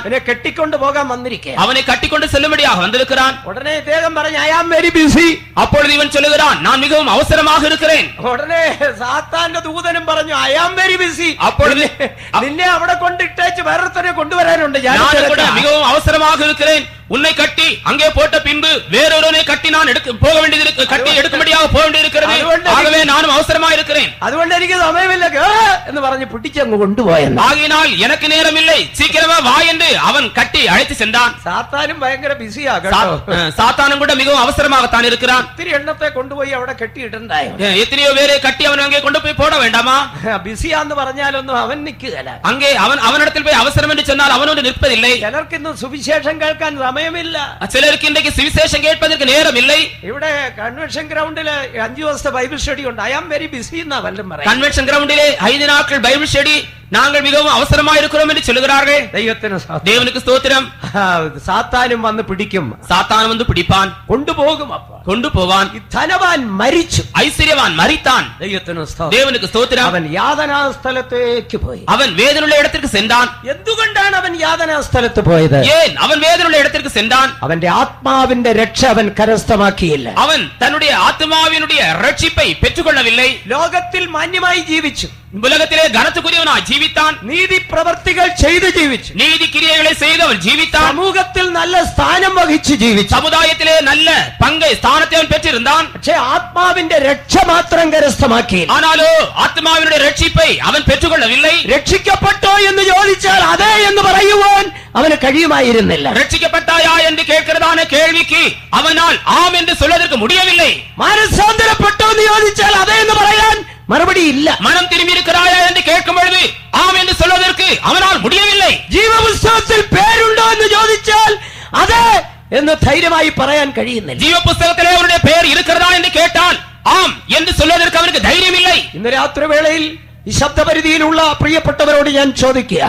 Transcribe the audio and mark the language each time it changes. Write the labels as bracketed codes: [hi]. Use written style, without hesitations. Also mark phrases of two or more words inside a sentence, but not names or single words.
[ml] അവനെ കെട്ടിക്കൊണ്ടു പോകാൻ വന്നിരിക്കുക. [ta] அவனை கட்டிக்கொண்டு செல்லும்படியாக வந்திருக்கிறான். [ml] ഉടനെ ഇദ്ദേഹം പറഞ്ഞു, [en] I am very busy. [ta] அப்பொழுது இவன் சொல்லுகிறான், நான் மிகவும் அவசரமாக இருக்கிறேன். [ml] ഉടനെ സാത്താന്റെ ദൂതനും പറഞ്ഞു, [en] I am very busy. [ta] அப்பொழுது [ml] നിന്നെ അവിടെ കൊണ്ടിട്ടേച്ച് വേറൊരുത്തനെ കൊണ്ടുവരാനുണ്ട്, [ta] நான் கூட மிகவும் அவசரமாக இருக்கிறேன். உன்னை கட்டி அங்கே போட்ட பின்பு வேறொருவனை கட்டி நான் போக வேண்டியது, கட்டி எடுக்கும்படியாக போக வேண்டியிருக்கிறது. ஆகவே நானும் அவசரமாக இருக்கிறேன். [ml] അതുകൊണ്ട് എനിക്ക് സമയമില്ല എന്ന് പറഞ്ഞ് പിടിച്ചങ്ങ് കൊണ്ടുപോയെന്ന്. [ta] ஆகையினால் எனக்கு நேரம் இல்லை, சீக்கிரமா வா என்று அவன் கட்டி அழைத்து சென்றான். [ml] സാത്താനും ഭയങ്കര ബിസിയാകട്ടോ. [ta] சாத்தானும் கூட மிகவும் அவசரமாகத்தான் இருக்கிறான். [ml] ഒത്തിരി എണ്ണത്തെ കൊണ്ടുപോയി അവിടെ കെട്ടിയിട്ടുണ്ടായോ. [ta] எத்தனையோ பேரை கட்டி அவன் அங்கே கொண்டு போய் போட வேண்டாமா? [ml] ബിസിയാന്ന് പറഞ്ഞാലൊന്നും അവൻ നിൽക്കുകയില്ല. [ta] அங்கே அவனிடத்தில் போய் அவசரம் என்று சொன்னால் அவனோடு நிற்பதில்லை. [ml] ചിലർക്ക് ഇന്ന് സുവിശേഷം കേൾക്കാൻ സമയമില്ല. [ta] சிலருக்கு இன்றைக்கு சுவிசேஷம் கேட்பதற்கு நேரம் இல்லை. [ml] ഇവിടെ [en] convention groundil [ml] 5 ദിവസത്തെ [en] Bible study [ml] ഉണ്ട്. [en] I am very busy [ml] എന്നാ വല്ലതും പറയാം. [en] convention groundle [ta] 5 நாட்கள் [en] Bible study [ta] நாங்கள் மிகவும் அவசரமா இருக்கிறோம் என்று சொல்லுகிறார்கள். தேவனுக்கு ஸ்தோத்திரம். [ml] സാത്താനും വന്ന് പിടിക്കും. [ta] சாத்தான் வந்து பிடிப்பான், [ml] കൊണ്ടുപോകും. [ta] கொண்டு போவான். [ml] ധനവാൻ മരിച്ചു, [ta] ஐஸ்வர்யவான் மரித்தான். தேவனுக்கு ஸ்தோத்திரம். [ml] അവൻ യാതനാ സ്ഥലത്തേക്ക് പോയി. [ta] அவன் வேதனையுள்ள இடத்திற்கு சென்றான். [ml] എന്തുകൊണ്ടാണ് അവൻ യാതനാ സ്ഥലത്ത് പോയത്? [ta] ஏன் அவன் வேதனையுள்ள இடத்திற்கு சென்றான்? [ml] അവന്റെ ആത്മാവിന്റെ രക്ഷ അവൻ കരസ്ഥമാക്കിയില്ല. [ta] அவன் தன்னுடைய ஆத்மாவினுடைய ரட்சிப்பை பெற்றுக்கொள்ளவில்லை. [ml] ലോകത്തിൽ മാന്യമായി ജീവിച്ചു, [ta] உலகத்திலே கனத்துக்குரியவனாய் ஜீவித்தான். [ml] നീതി പ്രവർത്തികൾ ചെയ്തു ജീവിച്ചു, [ta] நீதி கிரியைகளை செய்து அவன் ஜீவித்தான். [ml] സമൂഹത്തിൽ നല്ല സ്ഥാനം വഹിച്ചു ജീവിച്ചു, [ta] சமுதாயத்திலே நல்ல பங்கை ஸ்தானத்தை அவன் பெற்றிருந்தான். [ml] പക്ഷേ ആത്മാവിന്റെ രക്ഷ മാത്രം കരസ്ഥമാക്കിയില്ല. [ta] ஆனாலோ ஆத்மாவினுடைய ரட்சிப்பை அவன் பெற்றுக்கொள்ளவில்லை. [ml] രക്ഷിക്കപ്പെട്ടോ എന്ന് ചോദിച്ചാൽ അതെ എന്ന് പറയുവാൻ അവന് കഴിയുമായിരുന്നില്ല. [ta] ரட்சிக்கப்பட்டாயா என்று கேட்கிறதான கேள்விக்கு அவனால் ஆம் என்று சொல்வதற்கு முடியவில்லை. [ml] മാനസാന്തരപ്പെട്ടോ എന്ന് ചോദിച്ചാൽ അതെ എന്ന് പറയാൻ മറുപടി ഇല്ല. [ta] மனம் திரும்பி இருக்கிறாயா என்று கேட்கும் பொழுது ஆம் என்று சொல்வதற்கு அவனால் முடியவில்லை. [ml] ജീവപുസ്തകത്തിൽ പേരുണ്ടോ എന്ന് ചോദിച്ചാൽ അതെ എന്ന് ധൈര്യമായി പറയാൻ കഴിയുന്നില്ല. [ta] ஜீவ புஸ்தகத்திலே அவருடைய பெயர் இருக்கிறதா என்று கேட்டால் ஆம் என்று சொல்வதற்கு அவனுக்கு தைரியம் இல்லை. [ml] ഇന്ന് രാത്രിവേളയിൽ ഈ ശബ്ദപരിധിയിലുള്ള പ്രിയപ്പെട്ടവരോട് ഞാൻ ചോദിക്കുകയാണ്,